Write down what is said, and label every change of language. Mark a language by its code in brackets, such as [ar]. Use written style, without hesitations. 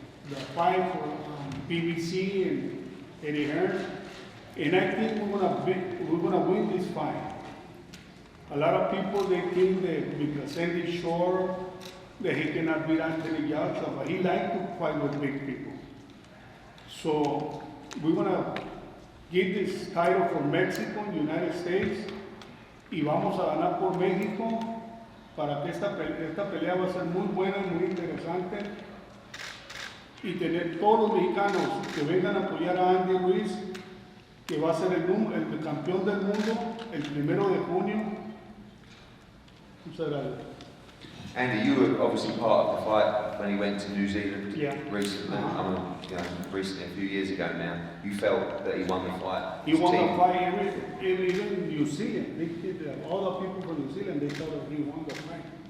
[en] the fight for PBC and Eddie Hearn. And I think we're gonna win this fight. A lot of people, they think that because Sandy Shore, that he cannot beat Anthony Joshua, but he likes to fight with big people. So we're gonna give this title for Mexico, United States, [es] y vamos a ganar por México, para que esta pelea va a ser muy buena, muy interesante, y tener todos los mexicanos que vengan a apoyar a Andy Ruiz, que va a ser el campeón del mundo el 1 de junio. Muchas gracias. [en] Andy, you were obviously part of the fight when he went to New Zealand recently. Recently, a few years ago now. You felt that he won the fight. He won the fight. Even in New Zealand, all the people from New Zealand, they thought that he won the fight.